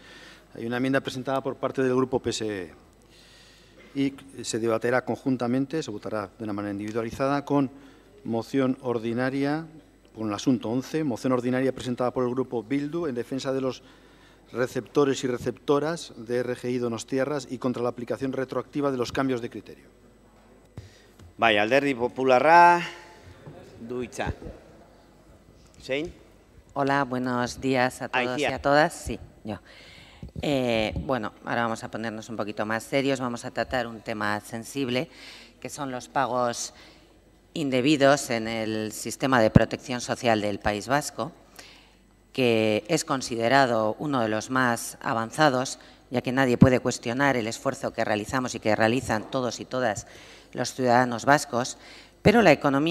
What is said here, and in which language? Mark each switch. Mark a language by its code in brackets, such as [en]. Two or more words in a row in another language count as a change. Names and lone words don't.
[es] Hay una enmienda presentada por parte del Grupo PSE y se debatirá conjuntamente, se votará de una manera individualizada con moción ordinaria, con el asunto 11, moción ordinaria presentada por el Grupo Bildu en defensa de los receptores y receptoras de RGI Donostiarras y contra la aplicación retroactiva de los cambios de criterio. [eu] Bai, Alderdi Popularra, du hitza. Zein? [es] Hola, buenos días a todos y a todas. Sí, yo. Bueno, ahora vamos a ponernos un poquito más serios, vamos a tratar un tema sensible, que son los pagos indebidos en el sistema de protección social del País Vasco, que es considerado uno de los más avanzados, ya que nadie puede cuestionar el esfuerzo que realizamos y que realizan todos y todas los ciudadanos vascos, pero la